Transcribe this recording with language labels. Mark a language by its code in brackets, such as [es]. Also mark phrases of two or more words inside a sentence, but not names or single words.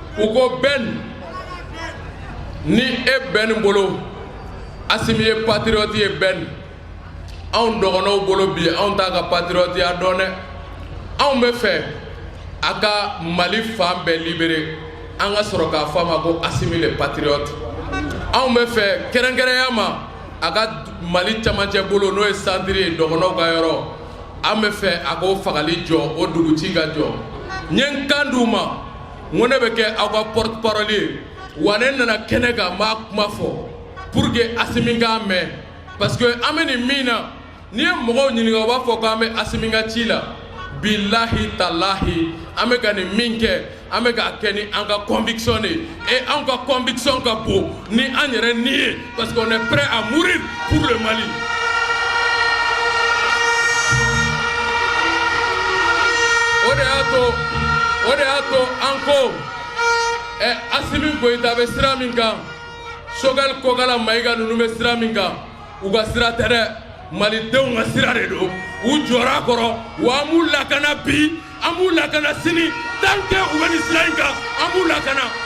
[bm] ko ne ma u ko Ben ni e ben bolo Assimi ye patriote ye ben on dɔgɔnɔw bolo bi on t'a ka patriote ya dɔn dɛ on bɛ fɛ a ka Mali fan bɛɛ libéré an ka sɔrɔ k'a fɔ a ma ko Assimi [fr] le patriote [bm] on bɛ fɛ kɛrɛnkɛrɛnya ma a ka Mali camancɛ bolo n'o ye centre ye dɔgɔnɔw ka yɔrɔ an bɛ fɛ a k'o fagali jɔ o duguci ka jɔ n ye n kan d'u ma n ko ne bɛ kɛ aw ka [fr] porte parole [bm] ye wa ne nana kɛnɛ kan n b'a kuma fɔ [fr] pour que [bm] Assimi k'a mɛn [fr] parce que [bm] an bɛ nin min na n'i ye mɔgɔw ɲininka u b'a fɔ k'an bɛ Assimi ka ci la [ar] بالله تالله [bm] an bɛ ka nin min kɛ an bɛ k'a kɛ ni an ka conviction de ye et an ka conviction ka bon ni an yɛrɛ ni ye [fr] parce qu'on est prêt à mourir pour le Mali. [bm] O de y'a to an ko Assimi Goïta bɛ sira min kan Choguel Kogala Maïga ninnu bɛ sira min kan u ka sira tɛ dɛ Malidenw ka sira de don u jɔra a kɔrɔ wa an b'u lakana bi an b'u lakana sini [fr] tant que [bm] u bɛ nin sira in kan an b'u lakana.